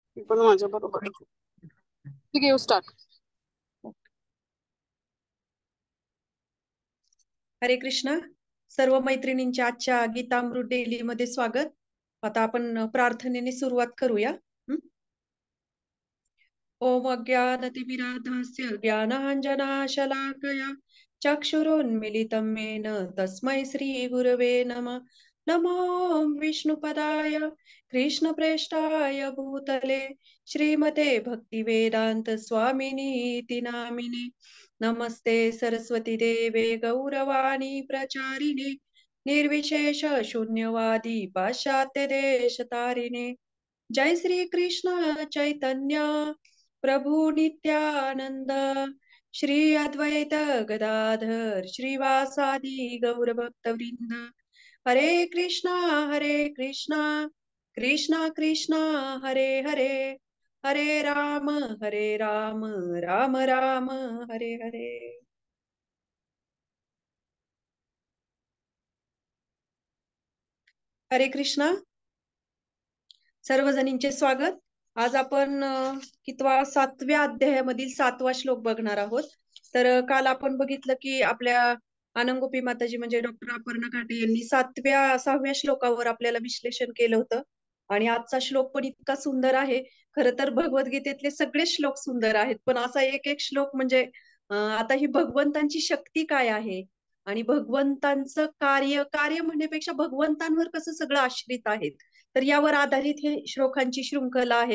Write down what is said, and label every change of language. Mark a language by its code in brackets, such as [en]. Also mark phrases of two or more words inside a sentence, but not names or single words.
[mr] मी पण माझ्या बरोबर. ठीक आहे, [en] you start. [mr] हरे कृष्णा. सर्व मैत्रिणींच्या आजच्या गीतामृत डेली मध्ये स्वागत. आता आपण प्रार्थनेने सुरुवात करूया. [sa] ओम अज्ञानतिमिरान्धस्य ज्ञानाञ्जनशलाकया चक्षुरुन्मिलितं येन तस्मै श्रीगुरवे नमः. नमो विष्णुपदाय कृष्णप्रेष्ठाय भूतले श्रीमते भक्तिवेदान्त स्वामिनीति नामिने. नमस्ते सरस्वती देवे गौरवाणी प्रचारिणे निर्विशेष शून्यवादी पाश्चात्य देश तारिणे. जय श्री कृष्ण चैतन्य प्रभु नित्यानंद श्री अद्वैत गदाधर श्रीवासादि गौर भक्त वृंद. हरे कृष्णा कृष्णा कृष्णा हरे हरे, हरे राम राम राम हरे हरे. [mr] हरे कृष्णा. सर्वजणींचे स्वागत. आज आपण कितवा 7व्या अध्यायामधील 7वा श्लोक बघणार आहोत. तर काल आपण बघितलं की आपल्या आनंदगोपी माताजी म्हणजे डॉक्टर अपर्णा काटे यांनी 6व्या श्लोकावर आपल्याला विश्लेषण केलं होतं. आणि आजचा श्लोक पण इतका सुंदर आहे. खरं तर भगवद्गीतेतले सगळे श्लोक सुंदर आहेत, पण असा एक एक श्लोक म्हणजे आता ही भगवंतांची शक्ती काय आहे आणि भगवंतांचं कार्य म्हणण्यापेक्षा भगवंतांवर कसं सगळं आश्रित आहे, तर यावर आधारित हे श्लोकांची शृंखला आहे.